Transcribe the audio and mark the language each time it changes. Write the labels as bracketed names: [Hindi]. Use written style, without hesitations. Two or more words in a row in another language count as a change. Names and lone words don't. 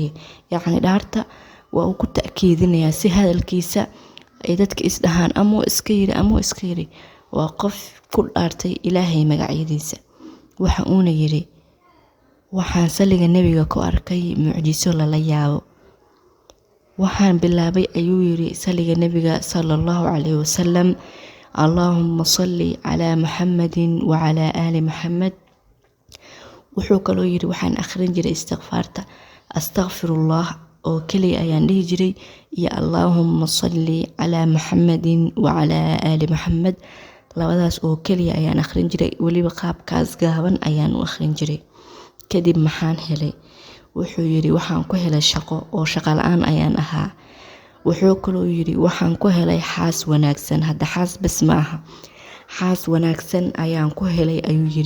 [Somali] yacni dhaarta waa uu ku ta'kiidinayaa si hadalkiisa ay dadka isdhahaan ama iska yiri waa qof ku dhaartay ilaahay magaciisa. waxa uuna yiri waxaan saliga nabiga ku arkay mucjiso lala yaabo. waxaan bilaabay ayuu yiri saliga nabiga [Arabic] صلى الله عليه وسلم, اللهم صل على محمد وعلى آل محمد. [Somali] wuxuu kaloo yiri waxaan akhrin jiray istighfaarta astaghfirullah oo kaliya ayaan dhihi jiray iyo [Arabic] اللهم صل على محمد وعلى آل محمد. [Somali] labadaas oo kaliya ayaan akhrin jiray, waliba qaabkaas gaaban ayaan u akhrin jiray. kadib maxaan helay? wuxuu yiri waxaan ku helay shaqo oo shaqo la'aan ayaan ahaa. wuxuu kaloo yiri waxaan ku helay xaas wanaagsan. hadda xaas bas maaha, xaas wanaagsan ayaan ku helay ayuu yiri.